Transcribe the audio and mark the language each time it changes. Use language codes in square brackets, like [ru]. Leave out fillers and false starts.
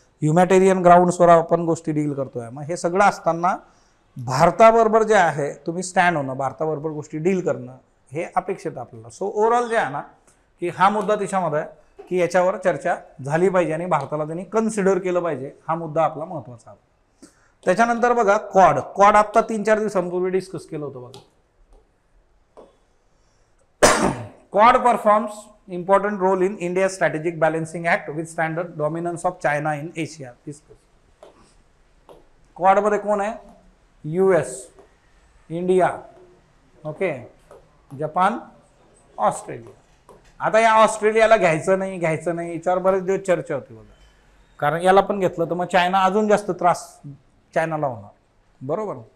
[mr] ह्युमॅटेरियन ग्राउंड्सवर आपण गोष्टी डील करतोय. मग हे सगळं असताना भारताबरोबर जे आहे तुम्ही स्टँड होणं, भारताबरोबर गोष्टी डील करणं हे अपेक्षित आपल्याला. सो ओव्हरऑल जे आहे ना की हा मुद्दा त्याच्यामध्ये आहे की याच्यावर चर्चा झाली पाहिजे आणि भारताला त्यांनी कन्सिडर केलं पाहिजे. हा मुद्दा आपला महत्त्वाचा आहे. त्याच्यानंतर बघा क्वाड आत्ता 3-4 दिवसांपूर्वी डिस्कस केलं होतं बघा. [en] Quad performs important role in India's strategic balancing act with standard dominance of China in Asia. [mr] Quad मध्ये कोण आहे? US, India, okay, Japan, Australia. आता या ऑस्ट्रेलियाला घ्यायचं नाही याच्यावर बरेच दिवस चर्चा होती बघा. कारण याला पण घेतलं तर मग चायना अजून जास्त त्रास चायनाला होणार, बरोबर.